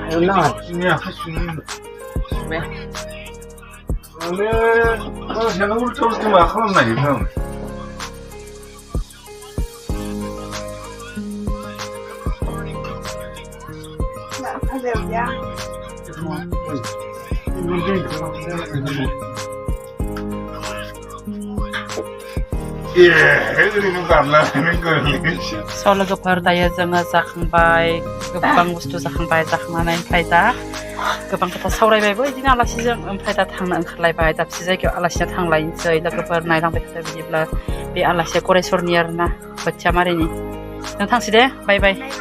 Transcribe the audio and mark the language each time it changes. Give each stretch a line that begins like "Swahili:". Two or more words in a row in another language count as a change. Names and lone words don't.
Indonesian: Lah, ini apa sih? Kalau saya nggak terus cuma kalau nggak gitu. Nggak ada ya.
Bodo: So लोगोफोर दायो जोङो जाखांबाय गोबां बुस्थु जाखांबाय जाखांनानै ओमफ्राय दा गोबां खोथा सावरायबायबो बिदिनो आलासिजों ओमफ्राय दा थांनो ओंखारलायबाय दाबसे जायगायाव आलासिया थांलायनोसै लोगोफोर नायलांबाय थादो बिदिब्ला बे आलासिया गरेस्वरनि आरोना बोथियामारिनि जों थांसै दे बाय बाय